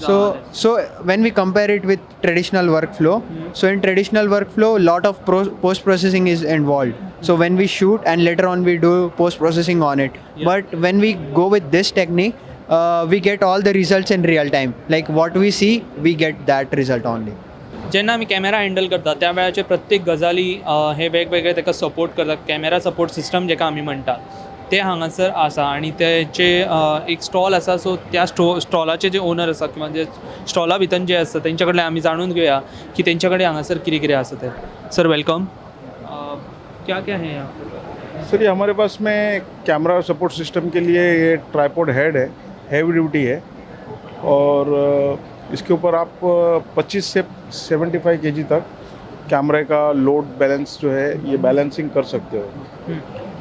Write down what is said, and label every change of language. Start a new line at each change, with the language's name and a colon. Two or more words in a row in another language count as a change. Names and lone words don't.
English: So when we compare it with traditional workflow, so in traditional workflow lot of post processing is involved. So when we shoot and later on we do post processing on it, but when we go with this technique, we get all the results in real time. Like what we see, we get that result only.
Konkani: जेन्ना आमी
English: camera handle
Konkani: करता त्या वेळाचे प्रत्येक गजाली हे वेगवेगळे ताका सपोर्ट करतात,
English: camera support system
Konkani: जेका आमी म्हणटात ते हांगासर आसा, आणि तेचे एक स्टॉल आसा. सो त्या स्टॉलाचे जे ओनर आसा किंवा जे स्टॉला भितर जे आसता तेंच्या कडल्यान आमी जाणून घेवया की तेंच्या कडेन हांगासर कितें कितें आसा ते.
English: Sir, welcome.
Hindi: क्या क्या है यहाँ? सर, ये हमारे पास में
English: camera support system
Hindi: के लिए ये
English: tripod head
Hindi: है,
English: heavy duty
Hindi: है, और इसके ऊपर आप 25 से 75 kg तक कैमरे का लोड बैलेंस जो है ये बैलेंसिंग कर सकते हो.